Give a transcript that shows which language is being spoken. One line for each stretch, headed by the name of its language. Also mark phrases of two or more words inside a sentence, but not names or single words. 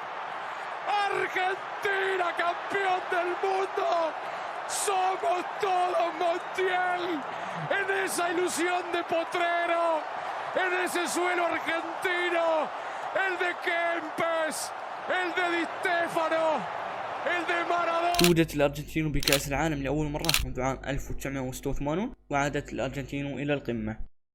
Spanish: Argentina campeón del mundo. Somos todos, Montiel. En esa ilusión de Potrero. En ese suelo argentino. El de Kempes. El de Di Stéfano. El de Maradona.
Arabic: توجت الأرجنتين بكأس العالم لأول مرة منذ عام 1986 وعادت الأرجنتين إلى القمة.